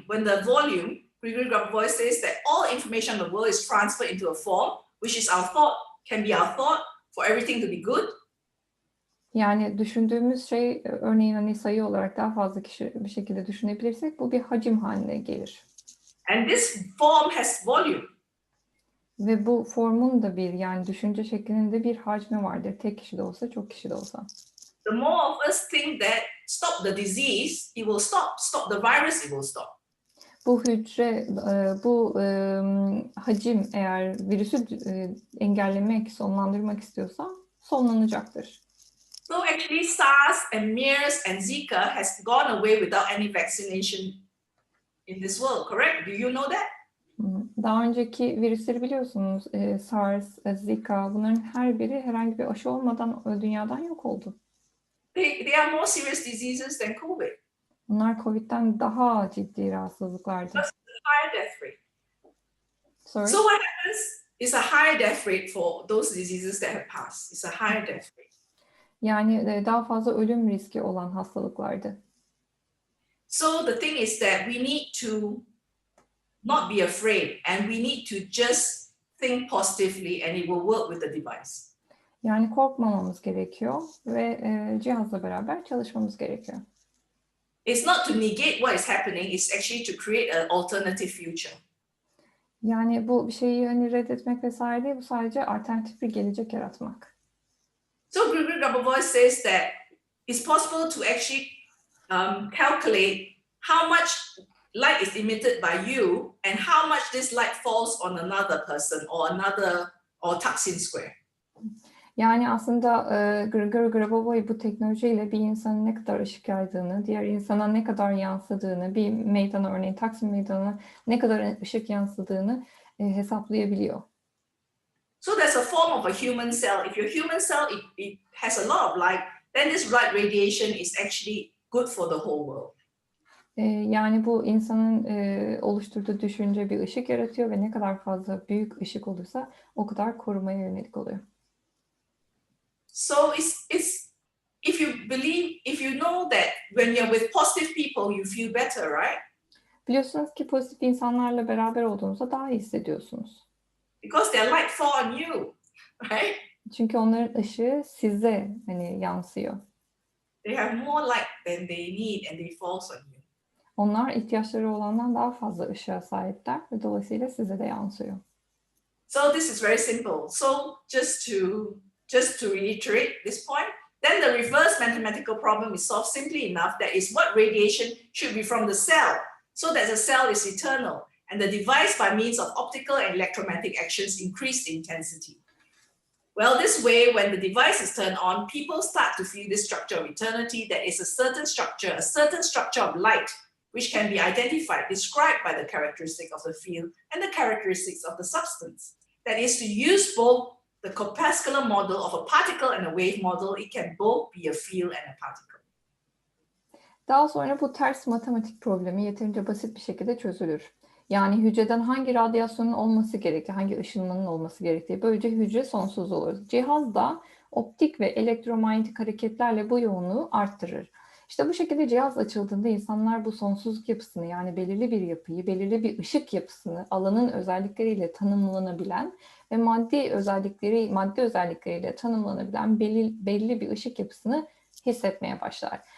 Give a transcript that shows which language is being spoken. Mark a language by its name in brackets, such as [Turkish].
[English] When the volume, Gregory Grabovoi says that all information of the world is transferred into a form, which is our thought, can be our thought for everything to be good. [Turkish] Yani düşündüğümüz şey, örneğin hani sayı olarak daha fazla kişi bir şekilde düşünebilirsek bu bir hacim haline gelir. [English] And this form has volume. [Turkish] Ve bu formun da yani düşünce şeklinin de bir hacmi vardır. Tek kişi de olsa, çok kişi de olsa. [English] The more of us think that stop the disease, it will stop. Stop the virus, it will stop. [Turkish] Bu hücre, bu hacim eğer virüsü engellemek, sonlandırmak istiyorsa sonlanacaktır. [English] So actually SARS and MERS and Zika has gone away without any vaccination in this world, correct? Do you know that? [Turkish] Daha önceki virüsleri biliyorsunuz, SARS, Zika, bunların her biri herhangi bir aşı olmadan dünyadan yok oldu. [English] They are more serious diseases than COVID. [Turkish] Bunlar COVID'den daha ciddi rahatsızlıklardı. [English] Higher death rate. Sorry? So what happens is a higher death rate for those diseases that have passed. It's a higher death rate. [Turkish] Yani daha fazla ölüm riski olan hastalıklardı. [English] So the thing is that we need to not be afraid and we need to just think positively and it will work with the device. [Turkish] Yani korkmamamız gerekiyor ve cihazla beraber çalışmamız gerekiyor. [English] It's not to negate what is happening, it's actually to create an alternative future. [Turkish] Yani bu bir şeyi hani reddetmek vesaire değil, bu sadece alternatif bir gelecek yaratmak. [English] So Gregory Grabovoi says that it's possible to actually calculate how much light is emitted by you and how much this light falls on another person or Taksim Square. [Turkish] Yani aslında Grigori Grabovoi bu teknolojiyle bir insanın ne kadar ışık yaydığını, diğer insana ne kadar yansıdığını, bir meydana örneğin Taksim Meydanı'na ne kadar ışık yansıdığını hesaplayabiliyor. [English] So there's a form of a human cell. If your human cell it has a lot of light, then this light radiation is actually good for the whole world. [Turkish] Yani bu insanın oluşturduğu düşünce bir ışık yaratıyor ve ne kadar fazla büyük ışık olursa o kadar korumaya yönelik oluyor. [English] So it's if you know that when you're with positive people you feel better, right? [Turkish] Biliyorsunuz ki pozitif insanlarla beraber olduğunuzda daha iyi hissediyorsunuz. [English] Because their light fall on you, right? [Turkish] Çünkü onların ışığı size yansıyor. [English] They have more light than they need and they falls on you. [Turkish] Onlar ihtiyaçları olandan daha fazla ışığa sahipler ve dolayısıyla size de yansıyor. [English] So this is very simple. So just to reiterate this point, then the reverse mathematical problem is solved simply enough. That is what radiation should be from the cell, so that the cell is eternal, and the device by means of optical and electromagnetic actions increase the intensity. Well, this way, when the device is turned on, people start to feel this structure of eternity. That is a certain structure of light, which can be identified, described by the characteristic of the field and the characteristics of the substance. That is, to use both the corpuscular model of a particle and a wave model, it can both be a field and a particle. [Turkish] Daha sonra bu ters matematik problemi yeterince basit bir şekilde çözülür. Yani hücreden hangi radyasyonun olması gerektiği, hangi ışınmanın olması gerektiği, böylece hücre sonsuz olur. Cihaz da optik ve elektromanyetik hareketlerle bu yoğunluğu arttırır. İşte bu şekilde cihaz açıldığında insanlar bu sonsuzluk yapısını, yani belirli bir yapıyı, belirli bir ışık yapısını, alanın özellikleriyle tanımlanabilen ve madde özellikleriyle tanımlanabilen belli bir ışık yapısını hissetmeye başlar.